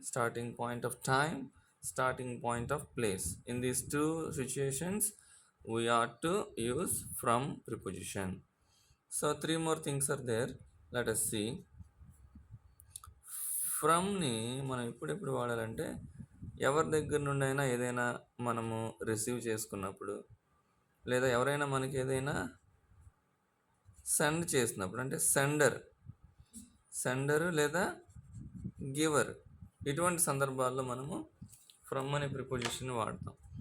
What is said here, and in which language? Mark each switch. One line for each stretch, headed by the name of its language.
English: Starting point of time, starting point of place. In these two situations we are to use from preposition. So 3 more things are there. Let us see.
Telugu: ఫ్రమ్ని మనం ఎప్పుడెప్పుడు వాడాలంటే, ఎవరి దగ్గర నుండి అయినా ఏదైనా మనము రిసీవ్ చేసుకున్నప్పుడు, లేదా ఎవరైనా మనకి ఏదైనా సెండ్ చేసినప్పుడు, అంటే సెండరు లేదా గివర్, ఇటువంటి సందర్భాల్లో మనము ఫ్రమ్ అనే ప్రిపోజిషన్ వాడతాం.